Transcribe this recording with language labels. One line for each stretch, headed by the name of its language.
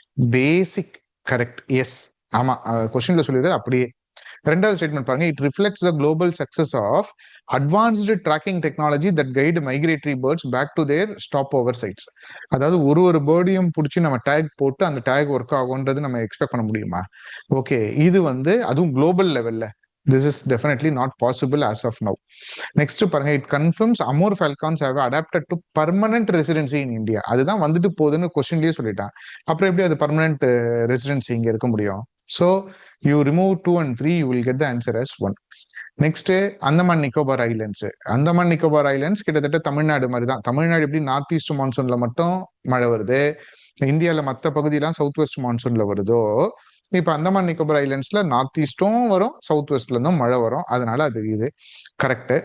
Tamil: பேசிக் correct, S. ஆமா, கொஸ்டின்ல சொல்லிடுறது அப்படியே. ரெண்டாவது ஸ்டேட்மெண்ட் பாருங்க,
English: It reflects the global success of advanced tracking technology that guide migratory birds back to their stopover sites.
Tamil: அதாவது ஒரு பேர்டையும் பிடிச்சி நம்ம டேக் போட்டு அந்த டேக் ஒர்க் ஆகும்ன்றது நம்ம எக்ஸ்பெக்ட் பண்ண முடியுமா?
English: okay,
Tamil: இது வந்து அதுவும் குளோபல் லெவல்ல
English: this is definitely not possible as of now. Next
Tamil: பாருங்க,
English: it confirms Amur falcons have adapted to permanent residency in India.
Tamil: அதுதான் வந்துட்டு போகுதுன்னு கொஸ்டின்லயே சொல்லிட்டான், அப்புறம் எப்படி அது பர்மனன்ட் ரெசிடென்சி இங்க இருக்க முடியும்?
English: So you remove 2 and 3, you will get the answer as 1.
Tamil: Next Andaman Nicobar islands. Andaman Nicobar islands கிட்டத்தட்ட தமிழ்நாடு மாதிரி தான். தமிழ்நாடு எப்படி நார்த் ஈஸ்ட் மான்சூன்ல மட்டும் மழை வருது, இந்தியாவில் மற்ற பகுதியெல்லாம் சவுத் வெஸ்ட் மான்சூன்ல வருதோ, இப்ப அந்தமான் நிக்கோபார் ஐலண்ட்ஸ்ல நார்த் ஈஸ்டும் வரும், சவுத் வெஸ்ட்ல இருந்தும் மழை வரும், அதனால அது இது கரெக்ட்.